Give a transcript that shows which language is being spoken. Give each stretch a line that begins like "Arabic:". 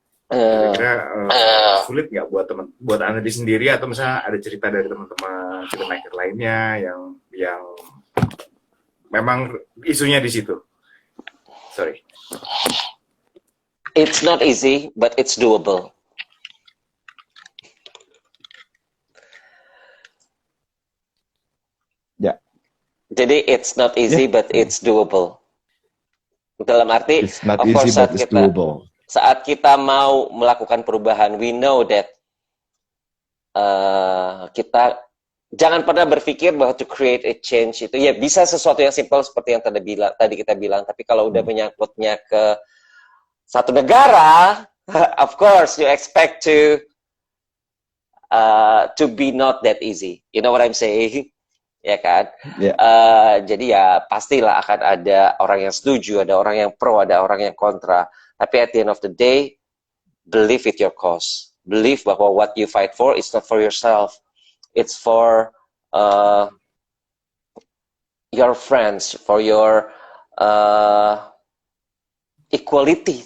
Indonesian: Kira-kira sulit nggak buat Andri sendiri, atau misalnya ada cerita dari teman-teman filmmaker lainnya yang memang isunya di situ? Sorry.
English: It's not easy, but it's doable. Ya.
Indonesian: Jadi
English: it's not easy, but it's doable.
Indonesian: Dalam arti,
English: It's not of easy, course, but it's doable.
Indonesian: saat kita mau melakukan perubahan,
English: we know that
Indonesian: kita jangan pernah berpikir bahwa
English: to create a change
Indonesian: itu ya bisa sesuatu yang simple seperti yang tadi kita bilang, tapi kalau udah menyangkutnya ke satu negara,
English: of course you expect to be not that easy. You know what I'm saying?
Indonesian: Ya kan? Yeah. Jadi ya pastilah akan ada orang yang setuju, ada orang yang pro, ada orang yang kontra. Tapi
English: at the end of the day, believe with your cause. Believe bahwa what you fight for is not for yourself. It's for your friends, for your equality.